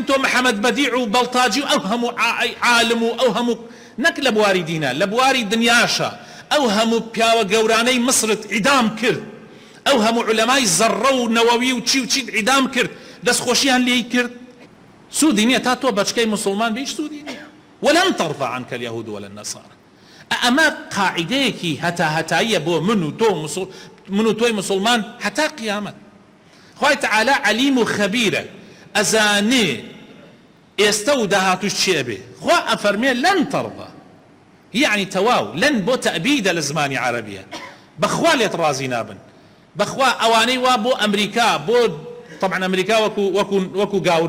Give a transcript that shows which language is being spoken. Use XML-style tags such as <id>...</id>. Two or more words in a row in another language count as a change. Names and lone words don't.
<ckb>تۆ محەممەد بەدیع و بەڵتاجی و ئەو هەموو عالم و ئەو هەموو نەک لە بواری دینە لە بواری دنیاشە ئەو هەموو پیاوە گەورانەی مصرت عیدام کرد ئەو هەموو علەمای زەڕە و نەوەوی و چی و چیت عیدام کرد دەستخۆشیان لێی کرد سوودی نییە تا تۆ بەچکەی مسلمان بێ سوودی نییە</ckb> <ar>ولن ترضى عنك اليهود ولا النصارى</ar> <ckb>ئەمە قاعدەیەکی هەتاییە بۆ من و تۆی مسلمان هەتا قیامەت خوای تەعالا علیم و خەبیرە ئەزانێ ئێستا و داهاتوش چێ بێ خوا ئەفەرمێ</ckb> <ar>لەن تەڕضا</ar> <ckb>یعنی تەواو لەن بۆ تەبیدە لە زمانی عەرەبیە بەخوا لێت ڕازی نابن بەخوا ئەوانەی وا بۆ ئەمریکا بۆ طبعا ئەمریکا وەکو گاور</ckb>